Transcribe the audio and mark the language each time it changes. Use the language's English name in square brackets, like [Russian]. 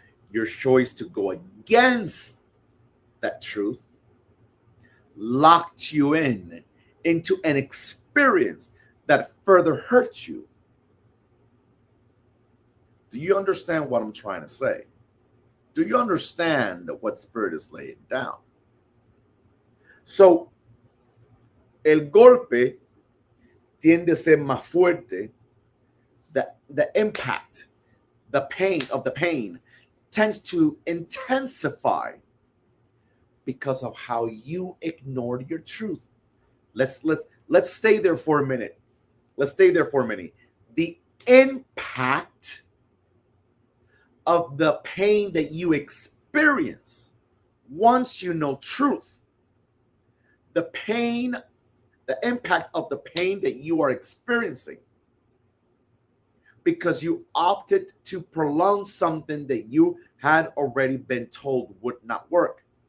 [English] Your choice to go against that truth locked you into an experience that further hurt you. Do you understand what I'm trying to say? Do you understand what Spirit is laying down? [Spanish] So, el golpe tiende a ser más fuerte. [English] The impact, the pain tends to intensify because of how you ignored your truth. Let's stay there for a minute. Let's stay there for a minute. The impact of the pain that you experience once you know truth, the impact of the pain that you are experiencing because you opted to prolong something that you had already been told would not work.